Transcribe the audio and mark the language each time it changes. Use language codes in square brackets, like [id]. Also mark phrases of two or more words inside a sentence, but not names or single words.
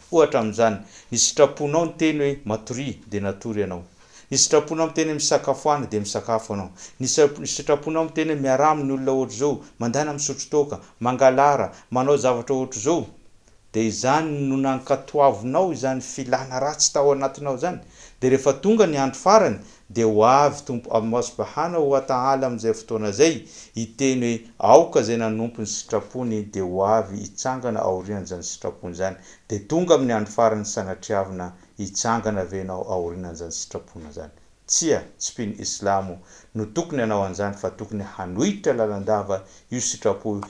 [mg] Ohatra amin'izany, ny sitraponao niteny hoe matory dia natory ianao, ny sitraponao miteny misakafoana dia misakafo anao, ny sitraponao miteny miaramy ny olona ohatr' zao, mandana misotro toaka, mangalara, manao zavatra ohatr' zao, dia izany no nankatoavinao izany filana ratsy tao anatinao zany. Dia rehefa tonga ny andro farany dia ho avy tompo Allah [ar] سبحانه وتعالى [mg] amin'izay fotoana zay hiteny hoe aoka zay nanompo ny sitrapony dia ho avy hitsangana aorian'izany sitrapony zany dia tonga amin'ny andro farany sanatriavina hitsangana venao aorian'izany sitrapona zany. Tsy piny islamo no tokony anao an'izany fa tokony hanohitra lalandava io sitrapo io.